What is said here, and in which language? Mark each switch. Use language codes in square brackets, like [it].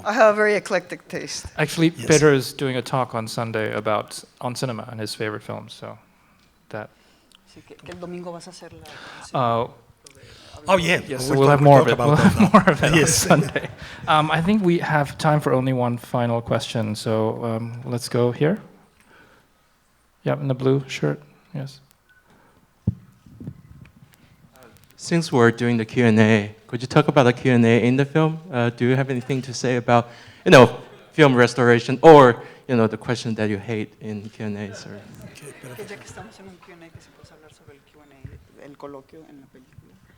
[en] I have a very eclectic taste. Actually, Yes. Pedro is doing a talk on Sunday on cinema and his favorite films. So that. [es] Así que el domingo vas a hacer la... [en] Oh yeah. Yes, so we'll have more of it. We'll have more of it on Yes. Sunday. I think we have time for only one final question. So let's go here. Yeah, in the blue shirt. Yes. Since we're doing the Q&A, could you talk about the Q&A in the film? Do you have anything to say about, film restoration or, the question that you hate in Q&As? Or... [es] Ya que estamos en un Q&A, que se puede hablar sobre el Q&A, el coloquio en la película.